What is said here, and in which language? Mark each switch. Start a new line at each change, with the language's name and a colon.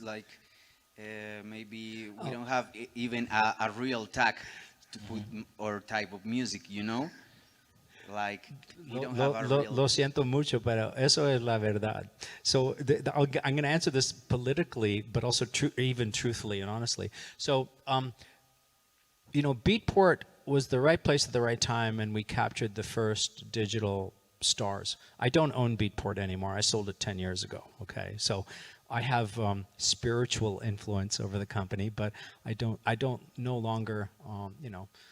English: Like maybe we don't have even a real tag to put or type of music, you know? Like we don't have a real.
Spanish: Lo siento mucho, pero eso es la verdad.
English: So I'm going to answer this politically, but also even truthfully and honestly. So, you know, Beatport was the right place at the right time, and we captured the first digital stars. I don't own Beatport anymore. I sold it 10 years ago. Okay, so I have spiritual influence over the company, but I don't no longer, you know.